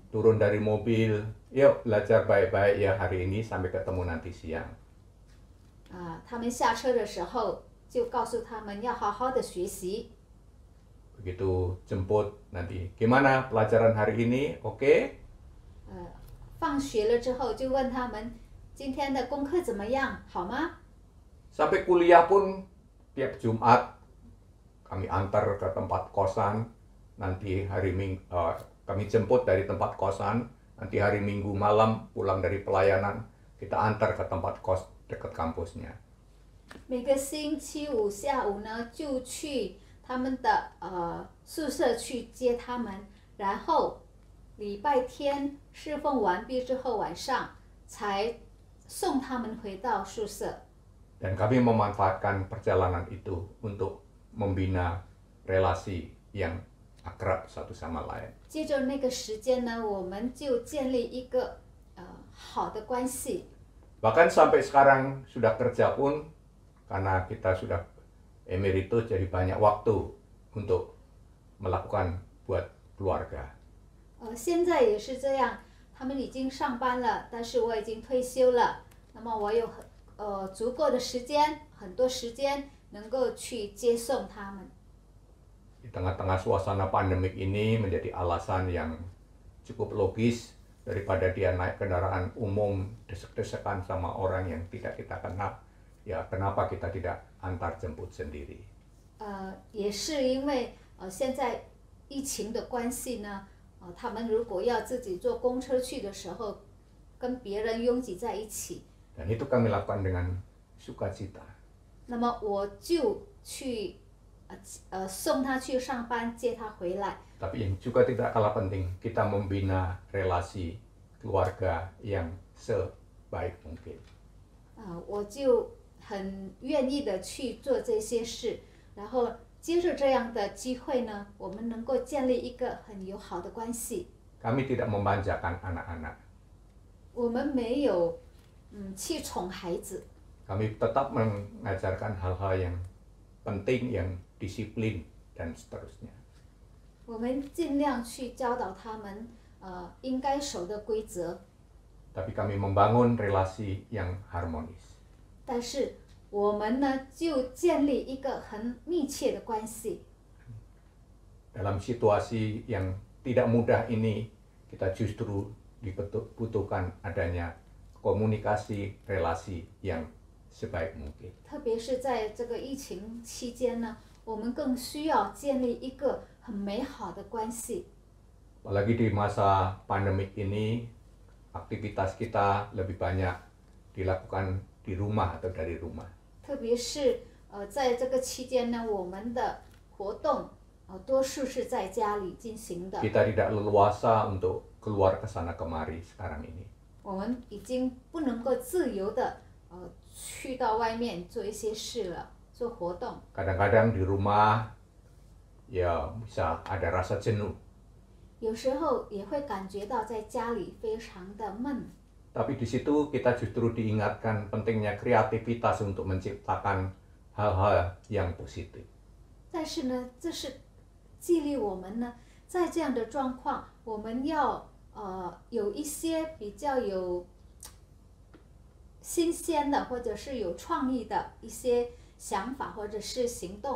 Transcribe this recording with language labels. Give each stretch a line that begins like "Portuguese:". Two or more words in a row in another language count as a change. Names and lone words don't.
Indonesian: Turun dari mobil, yuk belajar baik-baik ya hari ini sampai ketemu nanti siang.
Chinese: 他们下车的时候就告诉他们要好好的学习。
Indonesian: Begitu jemput nanti, gimana pelajaran hari ini? Oke?
Chinese: 放学了之后就问他们今天的功课怎么样，好吗？
Indonesian: Sampai kuliah pun tiap Jumat kami antar ke tempat kosan, nanti kami jemput dari tempat kosan, nanti hari Minggu malam pulang dari pelayanan kita antar ke tempat kos dekat kampusnya.
Chinese: 每个星期五下午呢，就去他们的宿舍去接他们，然后礼拜天侍奉完毕之后，晚上才送他们回到宿舍。
Indonesian: Dan kami memanfaatkan perjalanan itu untuk membina relasi yang akrab satu sama lain.
Chinese: 接着那个时间呢，我们就建立一个好的关系。
Indonesian: Bahkan sampai sekarang sudah kerja pun, karena kita sudah emeritus, jadi banyak waktu untuk melakukan buat keluarga.
Chinese: 现在也是这样，他们已经上班了，但是我已经退休了，那么我有足够的时间，很多时间能够去接送他们。
Indonesian: Di tengah-tengah suasana pandemik ini menjadi alasan yang cukup logis daripada dia naik kendaraan umum desek-desekan sama orang yang tidak kita kenal. Ya, kenapa kita tidak antar jemput sendiri?
Chinese: 也是因为现在疫情的关系呢，他们如果要自己坐公车去的时候，跟别人拥挤在一起。
Indonesian: Dan itu kami lakukan dengan sukacita.
Chinese: 那么我就去送他去上班，接他回来。
Indonesian: Tapi yang juga tidak kalah penting, kita membina relasi keluarga yang sebaik mungkin.
Chinese: 我就很愿意的去做这些事，然后接着这样的机会呢，我们能够建立一个很友好的关系。
Indonesian: Kami tidak memanjakan anak-anak.
Chinese: 我们没有去宠孩子，
Indonesian: Kami tetap mengajarkan hal-hal yang penting, yang disiplin dan seterusnya.
Chinese: 我们尽量去教导他们应该守的规则。
Indonesian: Tapi kami membangun relasi yang harmonis.
Chinese: 但是我们呢，就建立一个很密切的关系。
Indonesian: Dalam situasi yang tidak mudah ini, kita justru dibutuhkan adanya komunikasi relasi yang sebaik mungkin.
Chinese: 特别是在这个疫情期间呢，我们更需要建立一个很美好的关系。
Indonesian: Apalagi di masa pandemik ini, aktivitas kita lebih banyak dilakukan di rumah atau dari rumah.
Chinese: 特别是在这个期间呢，我们的活动多数是在家里进行的。
Indonesian: Kita tidak leluasa untuk keluar ke sana kemari sekarang ini.
Chinese: 我们已经不能够自由的去到外面做一些事了，做活动。
Indonesian: Kadang-kadang di rumah ya bisa ada rasa jenuh.
Chinese: 有时候也会感觉到在家里非常的闷。
Indonesian: Tapi di situ kita justru diingatkan pentingnya kreativitas untuk menciptakan hal-hal yang positif.
Chinese: 但是呢，这是激励我们呢，在这样的状况，我们要有一些比较有新鲜的，或者是有创意的一些想法或者是行动。